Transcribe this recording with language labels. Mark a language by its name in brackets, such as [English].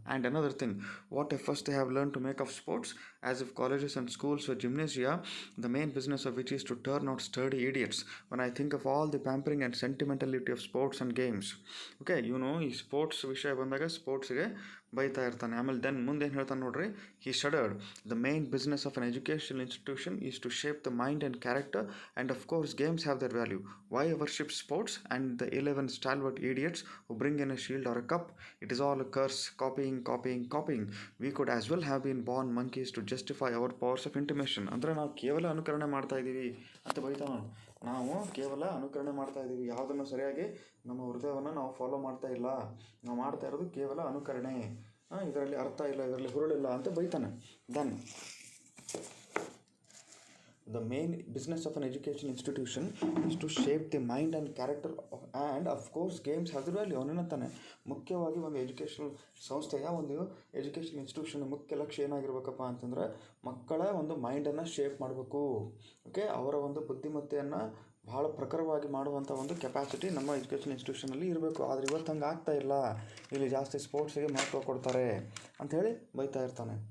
[English] And another thing, what if first they have learn to make of sports as if colleges and schools are gymnasia, the main business of which is to turn out study idiots when I think of all the pampering and sentimentality of sports and games. [Kannada] Okay, ಇವನು ಈ sports ವಿಷಯ ಬಂದಾಗ ಸ್ಪೋರ್ಟ್ಸ್ಗೆ ಬೈತಾ ಇರ್ತಾನೆ. ಆಮೇಲೆ then ಮುಂದೆ ಏನು ಹೇಳ್ತಾನೆ ನೋಡ್ರಿ, [English] He shuddered. The main business of an educational institution is to shape the mind and character and of course games have their value. Why worship sports and the 11 stalwart idiots who bring in a shield or a cup? It is all a curse, copying. We could as well have been born monkeys to justify our powers of intimation. [Kannada] ಅಂದರೆ ನಾವು ಕೇವಲ ಅನುಕರಣೆ ಮಾಡ್ತಾ ಇದ್ದೀವಿ ಅಂತ ಬೈತಾ. ನಾವು ಕೇವಲ ಅನುಕರಣೆ ಮಾಡ್ತಾ ಇದ್ದೀವಿ, ಯಾವುದನ್ನು ಸರಿಯಾಗಿ ನಮ್ಮ ಹೃದಯವನ್ನು ನಾವು ಫಾಲೋ ಮಾಡ್ತಾ ಇಲ್ಲ, ನಾವು ಮಾಡ್ತಾ ಇರೋದು ಕೇವಲ ಅನುಕರಣೆ, ಇದರಲ್ಲಿ ಅರ್ಥ ಇಲ್ಲ, ಇದರಲ್ಲಿ ಹುರುಳಿಲ್ಲ ಅಂತ ಬೈತಾನೆ. [English] Then the main business of an education institution is to shape the mind and character and of course games have the value. [Kannada] ಅವನೇನಂತಾನೆ, ಮುಖ್ಯವಾಗಿ ಒಂದು ಎಜುಕೇಷನಲ್ ಸಂಸ್ಥೆಯ ಒಂದು ಎಜುಕೇಷನ್ ಇನ್ಸ್ಟಿಟ್ಯೂಷನ್ ಮುಖ್ಯ ಲಕ್ಷ್ಯ ಏನಾಗಿರ್ಬೇಕಪ್ಪ ಅಂತಂದರೆ ಮಕ್ಕಳ ಒಂದು ಮೈಂಡನ್ನು ಶೇಪ್ ಮಾಡಬೇಕು. ಓಕೆ, ಅವರ ಒಂದು ಬುದ್ಧಿಮತ್ತೆಯನ್ನು ಭಾಳ ಪ್ರಖರವಾಗಿ ಮಾಡುವಂಥ ಒಂದು ಕೆಪಾಸಿಟಿ ನಮ್ಮ ಎಜುಕೇಷನ್ ಇನ್ಸ್ಟಿಟ್ಯೂಷನಲ್ಲಿ ಇರಬೇಕು. ಆದರೆ ಇವತ್ತು ಹಂಗೆ ಆಗ್ತಾ ಇಲ್ಲ, ಇಲ್ಲಿ ಜಾಸ್ತಿ ಸ್ಪೋರ್ಟ್ಸಿಗೆ ಮಹತ್ವ ಕೊಡ್ತಾರೆ ಅಂಥೇಳಿ ಬೈತಾ ಇರ್ತಾನೆ.